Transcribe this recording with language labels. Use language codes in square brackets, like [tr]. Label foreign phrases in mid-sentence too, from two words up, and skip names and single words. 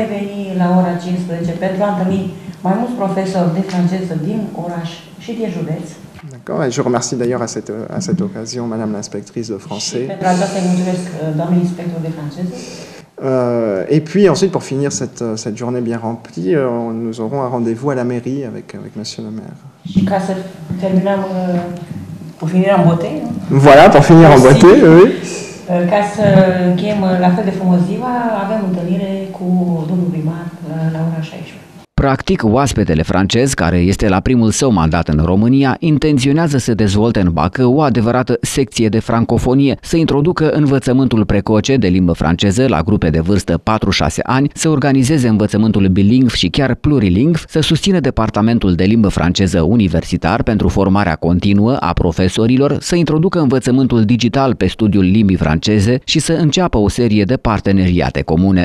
[fr] D'accord, et je remercie d'ailleurs à cette occasion Madame l'inspectrice de français. Et puis ensuite, pour finir cette journée bien remplie, nous aurons un rendez-vous à la mairie avec Monsieur le maire. Voilà, pour finir en beauté, oui. [ro] Ca să închem la fel de frumos ziua, avem întâlnire cu domnul primar la ora 16. Practic, oaspetele francez, care este la primul său mandat în România, intenționează să dezvolte în Bacău o adevărată secție de francofonie, să introducă învățământul precoce de limbă franceză la grupe de vârstă 4-6 ani, să organizeze învățământul bilingv și chiar plurilingv, să susțină departamentul de limbă franceză universitar pentru formarea continuă a profesorilor, să introducă învățământul digital pe studiul limbii franceze și să înceapă o serie de parteneriate comune.